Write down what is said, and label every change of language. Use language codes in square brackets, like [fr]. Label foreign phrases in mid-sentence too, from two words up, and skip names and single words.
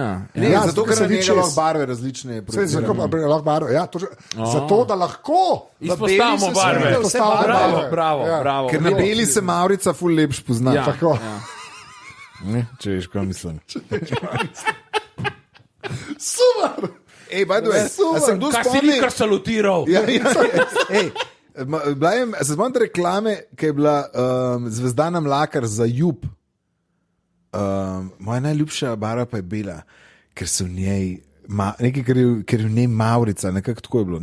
[sl] Zato, ker se njega lahko barve različne. Zato, da lahko izpostavimo barve. Bravo. Ker na beli se Maurica ful lepš pozna. Tako. Če veš, kaj mislim. Super! [en] By the way, [sl] a se kdo spomni? Kaj si nikar salutiral? Se spomnite reklame, ki je bila Zvezdana Mlakar za Jub. Moja najljubša barva pa je bela, ker so v njej nekaj, ker je v njej Maurica, nekako tako je bilo.